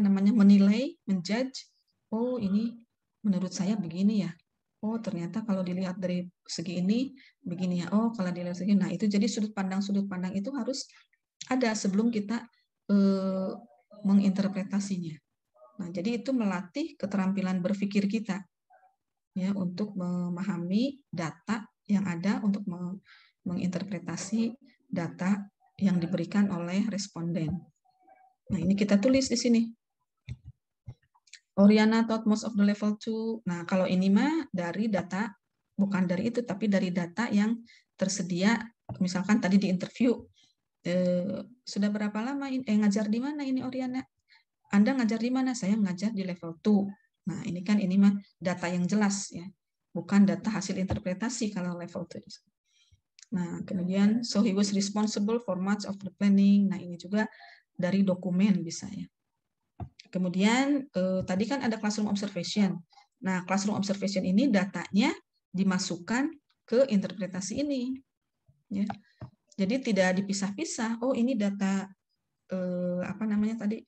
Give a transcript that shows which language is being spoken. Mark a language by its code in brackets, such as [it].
[id] menilai, menjudge, oh ini menurut saya begini ya, oh ternyata kalau dilihat dari segi ini begini ya, oh kalau dilihat segi, nah itu jadi sudut pandang itu harus ada sebelum kita menginterpretasinya. Nah jadi itu melatih keterampilan berpikir kita, ya, untuk memahami data yang ada, untuk menginterpretasi data yang diberikan oleh responden. Nah, ini kita tulis di sini. [en] Oriana taught most of the level 2. [id] Nah, kalau ini mah dari data, bukan dari itu, tapi dari data yang tersedia. Misalkan tadi di interview, sudah berapa lama ngajar di mana ini Oriana? Anda ngajar di mana? Saya ngajar di level 2. Nah, ini kan ini mah data yang jelas ya. Bukan data hasil interpretasi kalau level 2. Nah, kemudian [en] so he was responsible for much of the planning. [id] Nah, ini juga dari dokumen bisa ya. Kemudian tadi kan ada classroom observation. Nah, classroom observation ini datanya dimasukkan ke interpretasi ini. Ya. Jadi tidak dipisah-pisah. Oh, ini data apa namanya tadi?